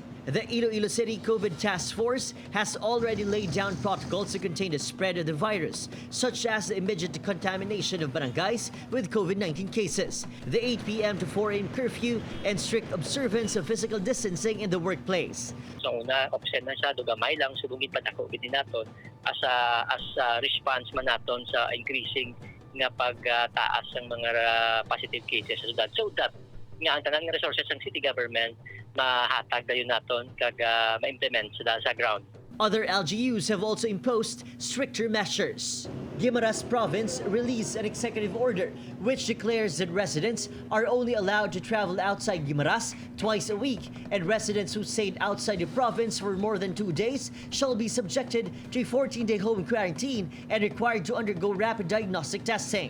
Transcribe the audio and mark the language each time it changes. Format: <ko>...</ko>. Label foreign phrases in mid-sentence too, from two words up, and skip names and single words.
<en>The Iloilo City COVID Task Force has already laid down protocols to contain the spread of the virus, such as the immediate contamination of barangays with COVID-19 cases, the 8 p.m. to 4 a.m. curfew, and strict observance of physical distancing in the workplace.</en> <hil>So una, observe na siya, gamay lang, subungit pa na COVID naton</hil> <en>as a response</en> <hil>man naton sa increasing nga pagtaas ng mga</hil> <en>positive cases</en> <hil>sa syudad.</hil> <en>So that</en> <hil>nga ang tanang resources ng city government mahatag dayon naton kag ma-implement sa ground.</hil> <en>Other LGUs have also imposed stricter measures. Guimaras Province released an executive order which declares that residents are only allowed to travel outside Guimaras twice a week, and residents who stayed outside the province for more than 2 days shall be subjected to a 14-day home quarantine and required to undergo rapid diagnostic testing.</en>